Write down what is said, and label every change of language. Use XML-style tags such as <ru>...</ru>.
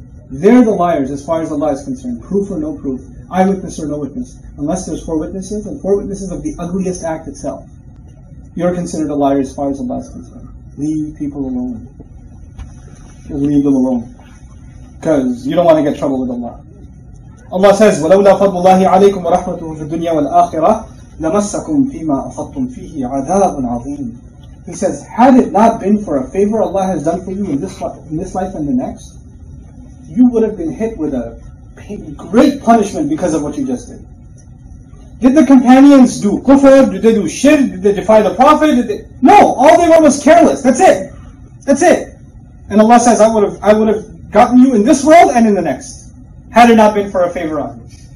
<en>They're the liars as far as Allah is concerned. Proof or no proof, eyewitness or no witness. Unless there's 4 witnesses, and 4 witnesses of the ugliest act itself. You're considered a liar as far as Allah is concerned. Leave people alone. Just leave them alone. Because you don't want to get trouble with Allah. Allah says,</en> <ar>وَلَوْلَا فَضْلُ اللَّهِ عَلَيْكُمْ وَرَحْمَتُهُ فِي الدُّنْيَا وَالْآخِرَةِ لَمَسَّكُمْ فِيمَا أَفَضْتُمْ فِيهِ عَذَابٌ عَظِيمٌ.</ar> <en>He says, had it not been for a favor Allah has done for you in this life and the next, you would have been hit with a great punishment because of what you just did. Did the companions do kufr? Did they do shirk? Did they defy the Prophet? No, all they were was careless. That's it. That's it. And Allah says, I would have gotten you in this world and in the next, had it not been for a favor on you.</en>